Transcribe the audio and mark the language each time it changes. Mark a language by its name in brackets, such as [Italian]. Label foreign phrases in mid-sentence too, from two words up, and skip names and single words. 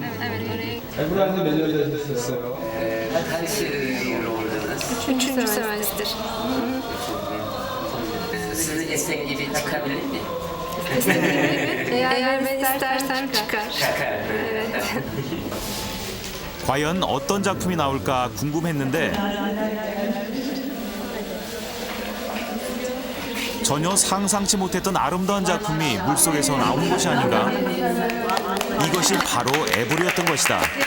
[Turkish] Evet, oraya. Ebru Hanım ne istiyor? Kaç yıl oldunuz? Üçüncü semestr. Sizi esnek gibi takabilir mi? Eğer ben istersem çıkar. Evet. [Korean] 과연 어떤 작품이 나올까 궁금했는데 전혀 상상치 못했던 아름다운 작품이 물속에서 나온 것이 아닌가? 이것이 바로 에브리였던 것이다.